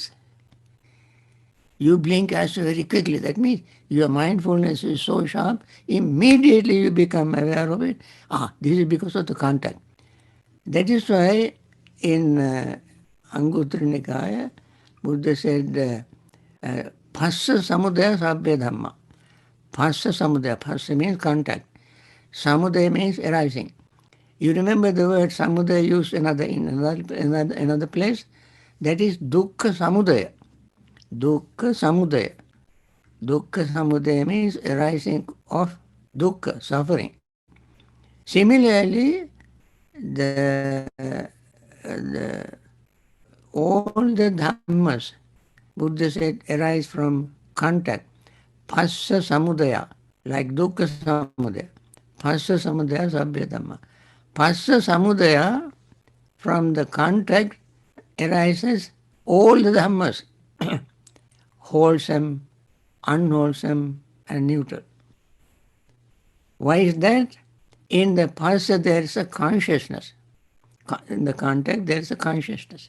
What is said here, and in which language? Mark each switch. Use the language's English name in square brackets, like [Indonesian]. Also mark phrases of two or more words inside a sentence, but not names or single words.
[English] You blink as very quickly. That means your mindfulness is so sharp, immediately you become aware of it. This is because of the contact. That is why in Anguttara Nikaya, Buddha said, [Pali] Phassa samudaya sabhya dhamma. Phassa samudaya. [English] Phassa means contact. Samudaya means arising. You remember the word samudaya used in another place? That is [Pali] dukkha samudaya. Dukkha samudaya. Dukkha samudaya [English] means arising of dukkha, suffering. Similarly, all the dhammas, Buddha said, arise from contact. [Pali] Phassa samudaya, like dukkha samudaya. Phassa samudaya sabhya dhamma. Phassa samudaya, [English] from the contact arises all the dhammas, wholesome, unwholesome, and neutral. Why is that? In the phassa there is a consciousness. In the contact there is a consciousness.